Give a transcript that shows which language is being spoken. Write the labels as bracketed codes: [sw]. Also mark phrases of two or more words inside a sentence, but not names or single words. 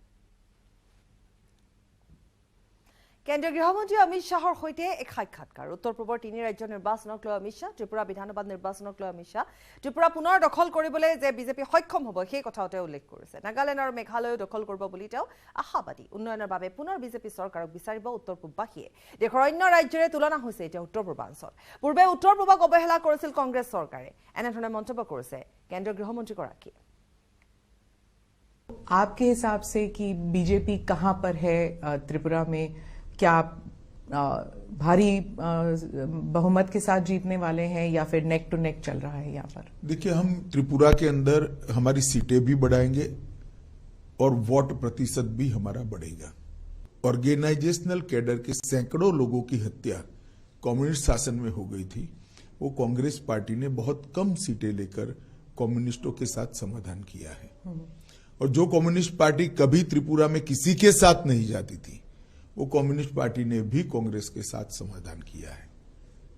[as] কেন্দ্ৰীয় গৃহমন্ত্ৰী অমিত শ্বাহৰ সৈতে এক সাক্ষাৎকাৰ উত্তৰ পূবৰ 3 ৰাজ্যৰ নিৰ্বাচনক লৈ অমিত শ্বাহ ত্ৰিপুৰা বিধানসভা নিৰ্বাচনক লৈ অমিত শ্বাহ ত্ৰিপুৰা পুনৰ দখল কৰিবলৈ যে বিজেপি সক্ষম হ'ব সেই কথাও তেওঁ উল্লেখ কৰিছে নাগালেণ্ড আৰু মেঘালয় দখল কৰিব বুলি তেওঁ আশাবাদী উন্নয়নৰ বাবে পুনৰ বিজেপি চৰকাৰক বিচাৰিব উত্তৰ পূববাসীয়ে দেশৰ অন্য ৰাজ্যৰে তুলনা হৈছে এতিয়া উত্তৰ পূৰ্বাঞ্চল পূৰ্বে উত্তৰ পূবক অৱহেলা কৰিছিল কংগ্ৰেছ চৰকাৰে এনেধৰণে মন্তব্য কৰিছে কেন্দ্ৰীয় গৃহমন্ত্ৰীগৰাকীয়ে [hi] आपके हिसाब से कि बीजेपी कहां पर है त्रिपुरा में क्या भारी बहुमत के साथ जीतने वाले हैं या फिर [en] neck to neck [hi] चल रहा है यहाँ पर देखिए हम त्रिपुरा के अंदर हमारी सीटें भी बढ़ाएंगे और वोट प्रतिशत भी हमारा बढ़ेगा [en] organisational cadre [hi] के सैकड़ों लोगों की हत्या कम्युनिस्ट शासन में हो गई थी वो कांग्रेस पार्टी ने बहुत कम सीटें लेकर कम्युनिस्टों के साथ समाधान किया है और जो कम्युनिस्ट पार्टी कभी त्रिपुरा में किसी के साथ नहीं जाती थी वो कम्युनिस्ट पार्टी ने भी कांग्रेस के साथ समाधान किया है